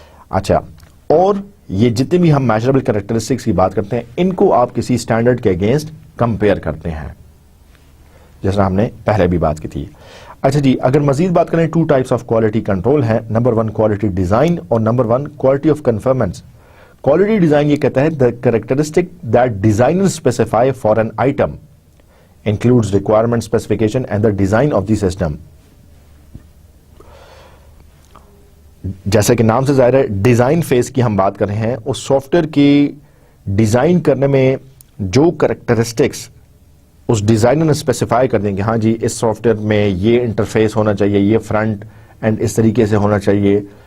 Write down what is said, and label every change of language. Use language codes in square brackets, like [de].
[ur] اچھا, اور یہ جتنے بھی ہم میجربل کریکٹرسٹکس کی بات کرتے ہیں ان کو آپ کسی اسٹینڈرڈ کے اگینسٹ کمپیئر کرتے ہیں, جیسا ہم نے پہلے بھی بات کی تھی. اچھا جی, اگر مزید بات کریں, 2 ٹائپس آف کوالٹی کنٹرول ہیں. نمبر 1 کوالٹی ڈیزائن اور number 1 quality of conformance. Quality design یہ کہتا ہے [en] the characteristic that designers specify for an item includes requirement specification and the design of the system. [ur] جیسا کہ نام سے ظاہر ہے ڈیزائن فیز کی ہم بات کر رہے ہیں, اس سافٹ ویئر کی ڈیزائن کرنے میں جو کریکٹرسٹکس اس ڈیزائنر نے اسپیسیفائی کر دیں کہ ہاں جی اس سافٹ ویئر میں یہ انٹرفیس ہونا چاہیے, یہ فرنٹ اینڈ اس طریقے سے ہونا چاہیے.